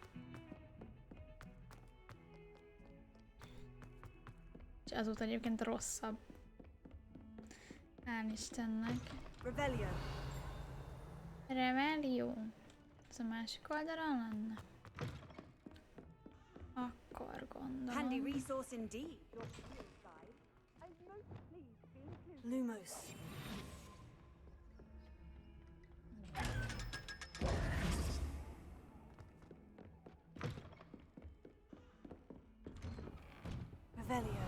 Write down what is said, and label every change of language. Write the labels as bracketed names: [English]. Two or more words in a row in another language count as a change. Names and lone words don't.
[Hungarian] És azóta egyébként rosszabb. Hál' Istennek. [English] Rebellion. Rebellion. [Hungarian] Ez a másik oldalon lenne? Akkor gondolom. [English] Handy resource indeed. Lumos. Revelio.